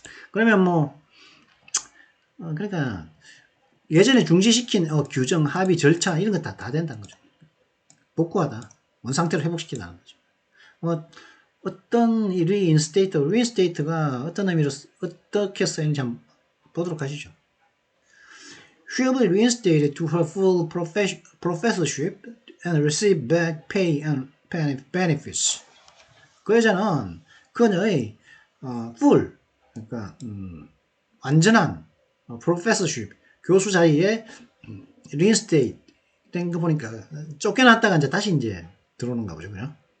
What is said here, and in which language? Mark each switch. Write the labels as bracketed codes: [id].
[ko] 그러면 그러니까 예전에 중지시킨 규정, 합의, 절차 이런 거 다 된다는 거죠. 복구하다. 원상태로 회복시키다는 거죠. 어떤 리인스테이트가 어떤 의미로 어떻게 쓰이는지 한번 보도록 하시죠. [en] She will be reinstated to her full professorship and receive back pay and benefits. [ko] 그 여자는 그녀의 full 그러니까 완전한 professorship 교수 자리에 reinstate 된 거 보니까 쫓겨났다가 이제 다시 이제 들어오는가 보죠, 그죠?